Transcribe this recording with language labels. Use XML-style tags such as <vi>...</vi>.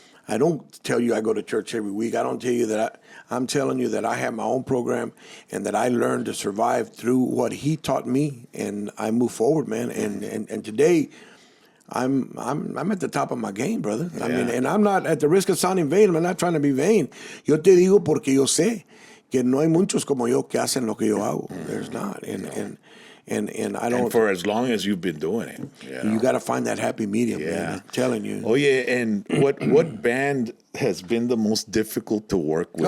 <en>I don't tell you I go to church every week. I don't tell you that. I'm telling you that I have my own program and that I learned to survive through what He taught me, and I move forward, man. And today, I'm at the top of my game, brother. I mean, and I'm not, at the risk of sounding vain, I'm not trying to be vain.</en> <es>Yo te digo porque yo sé que no hay muchos como yo que hacen lo que yo hago.</es> <en>There's not, and I don't. And for as long as you've been doing it, you got to find that happy medium, man. I'm telling you. Oh yeah, and what band has been the most difficult to work with?</en>